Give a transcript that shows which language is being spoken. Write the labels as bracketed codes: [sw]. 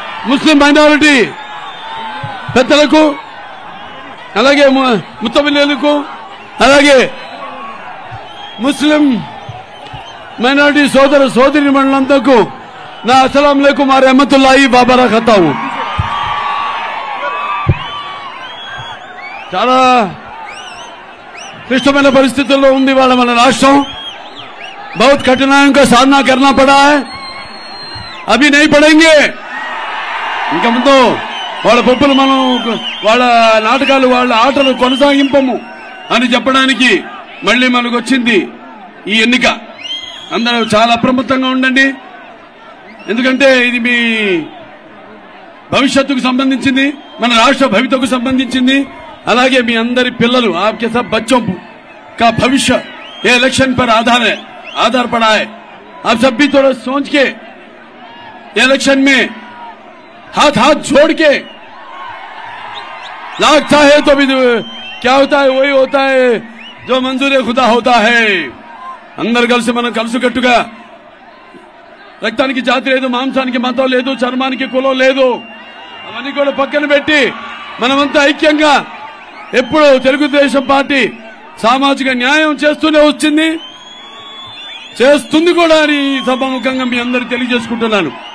[te] ముస్లిం minority పెద్దలకు, అలాగే ముత్తబిల్లులకు, అలాగే ముస్లిం మైనారిటీ సోదర సోదరి మండలంతకు నా [ar] అస్సలాం అలైకుం వ రహమతుల్లాహి వ బరకాతుహు. [te] చాలా క్లిష్టమైన పరిస్థితుల్లో ఉంది వాళ్ళ మన రాష్ట్రం. [hi] बहुत कठिनाइयों का सामना करना पड़ा है, अभी नहीं पड़ेंगे. [te] ఇంకా ముందు వాళ్ళ పప్పులు మనం వాళ్ళ నాటకాలు వాళ్ళ ఆటలు కొనసాగింపము అని చెప్పడానికి మళ్ళీ మనకు వచ్చింది ఈ ఎన్నిక. అందరూ చాలా అప్రమత్తంగా ఉండండి, ఎందుకంటే ఇది మీ భవిష్యత్తుకు సంబంధించింది, మన రాష్ట్ర భవితకు సంబంధించింది. అలాగే మీ అందరి పిల్లలు [hi] आपके सब बच्चों का भविष्य ये इलेक्शन पर आधार पड़ा है. आप सब भी थोड़ा सोच के इलेक्शन में हाथ जोड़ के, लगता है तो भी क्या होता है वही होता है जो मंजूर खुदा होता है. [te] అందరు కలిసి మనం కలుసుకట్టుగా, రక్తానికి జాతి లేదు, మాంసానికి మతం లేదు, చర్మానికి కులం లేదు, అవన్నీ కూడా పక్కన పెట్టి మనమంతా ఐక్యంగా ఎప్పుడు తెలుగుదేశం పార్టీ సామాజిక న్యాయం చేస్తూనే వచ్చింది, చేస్తుంది కూడా అని సభాముఖంగా మీ అందరూ తెలియజేసుకుంటున్నాను.